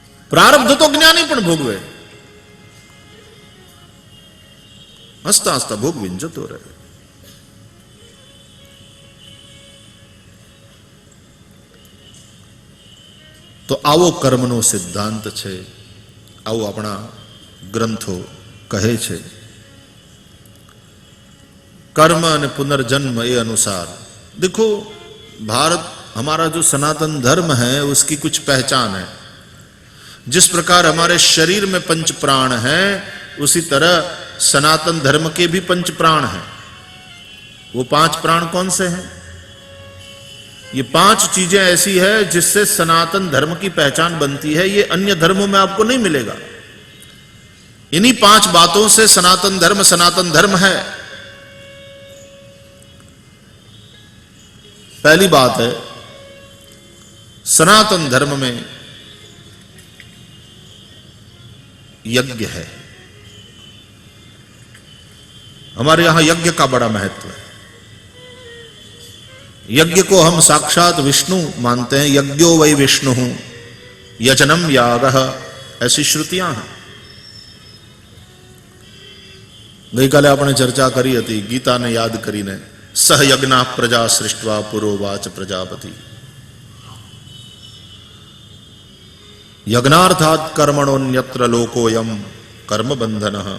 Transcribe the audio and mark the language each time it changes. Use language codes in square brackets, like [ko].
[gu] પ્રારબ્ધ તો જ્ઞાની પણ ભોગવે, હસતા હસતા ભોગવીને જતો રહે. તો આવો કર્મનો સિદ્ધાંત છે, આવું આપણા ગ્રંથો કહે છે. [hi] कर्म और पुनर्जन्म ये अनुसार देखो, भारत हमारा जो सनातन धर्म है उसकी कुछ पहचान है. जिस प्रकार हमारे शरीर में पंच प्राण हैं, उसी तरह सनातन धर्म के भी पंच प्राण हैं. वो पांच प्राण कौन से हैं? ये पांच चीजें ऐसी है जिससे सनातन धर्म की पहचान बनती है. ये अन्य धर्मों में आपको नहीं मिलेगा. इन्हीं पांच बातों से सनातन धर्म है. पहली बात है, सनातन धर्म में यज्ञ है. हमारे यहां यज्ञ का बड़ा महत्व है. यज्ञ को हम साक्षात विष्णु मानते हैं. [sa] यज्ञो वै विष्णु यजनम यागः, [hi] ऐसी श्रुतियां हैं. [gu] ગઈકાલે આપણે ચર્ચા કરી હતી ગીતાને યાદ કરીને, [sa] સહયજ્ઞા પ્રજા સૃષ્ટવા પુરોવાચ પ્રજાપતિ. યજ્ઞાર્થાત કર્મણોન્યત્ર લોકોયમ કર્મબંધન.